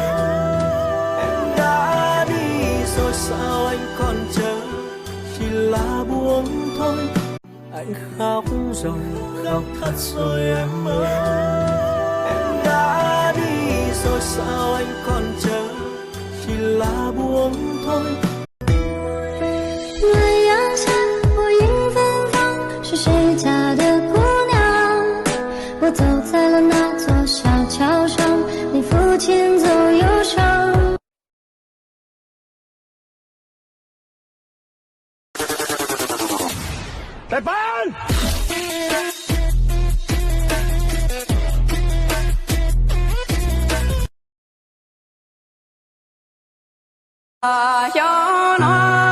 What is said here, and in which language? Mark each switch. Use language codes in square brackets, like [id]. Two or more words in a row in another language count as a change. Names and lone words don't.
[vi] Em đã đi rồi sao anh còn chờ, chỉ là buông thôi. Anh khóc rồi, khóc thật rồi em ơi. Em đã đi rồi sao anh còn chờ, chỉ là buông thôi. [zh] 暖阳下，我迎芬芳，是谁家的姑娘？我走在了那座小桥上，你抚琴奏忧伤。 [vi] Đại ban! Cho nó